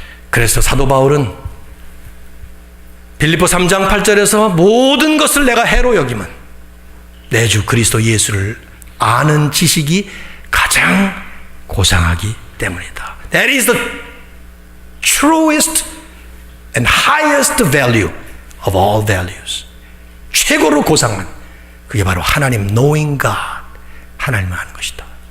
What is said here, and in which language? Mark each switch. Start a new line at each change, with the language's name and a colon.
Korean: 그래서 사도 바울은 빌립보 3장 8절에서 모든 것을 내가 해로 여기면 내 주 그리스도 예수를 아는 지식이 가장 고상하기 때문이다.
English: That is the truest and highest value of all values.
Korean: 최고로 고상한 그게 바로 하나님
English: knowing God,
Korean: 하나님을 아는 것이다.